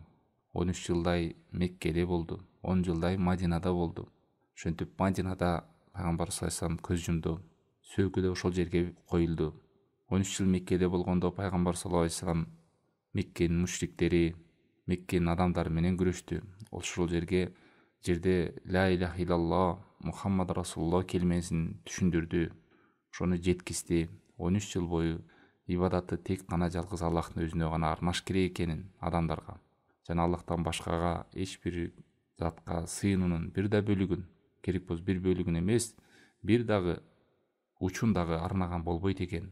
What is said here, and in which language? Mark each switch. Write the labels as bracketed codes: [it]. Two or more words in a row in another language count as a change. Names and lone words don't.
[ky] 13 жылдай Меккеде болду. 10 жылдай Мадинада болду. Ошентип Мадинада пайгамбар [ar] صلى الله عليه وسلم [ky] көз жумду. Сөөгү да ошол жерге коюлду. 13 жыл Меккеде болгондо пайгамбар [ar] صلى الله عليه وسلم [ky] Меккенин мушриктери, Меккенин адамдары менен күрөштү. Ошол жерде [ar] لا إله إلا الله محمد رسول الله [ky] келмесин түшүндүрдү. Ошону жеткизди. 13 жыл бою ибадатты тек гана жалгыз Аллахтын өзүнө гана арнаш керек экенин адамдарга жана Аллахтан башкага эч бир затка сыйынуунун бир да бөлүгүн, керек болсо бир бөлүгүн эмес, бир дагы учун дагы арнаган болбойт экен.